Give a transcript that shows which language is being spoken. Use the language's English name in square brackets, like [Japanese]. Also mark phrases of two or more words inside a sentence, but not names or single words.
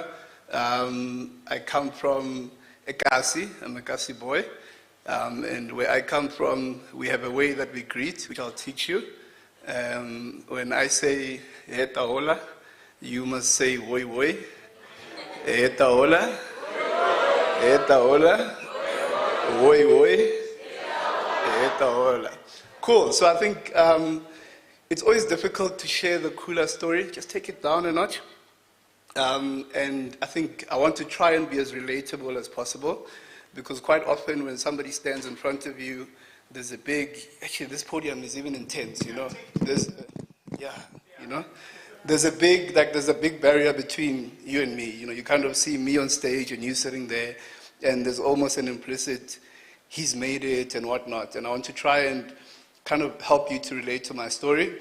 [English] I come from Ekasi. I'm a Kasi boy. And where I come from, we have a way that we greet, which I'll teach you. When I say Heta Hola, you must say Woi Woi. Eta hola. Eta hola. Woi woi. Eta hola. Cool. So I think it's always difficult to share the Kula story. Just take it down a notch. And I think I want to try and be as relatable as possible, because quite often when somebody stands in front of you, there's a big, actually this podium is even intense, you know, there's a big barrier between you and me, you know, you kind of see me on stage and you sitting there, and there's almost an implicit, he's made it and whatnot, and I want to try and kind of help you to relate to my story.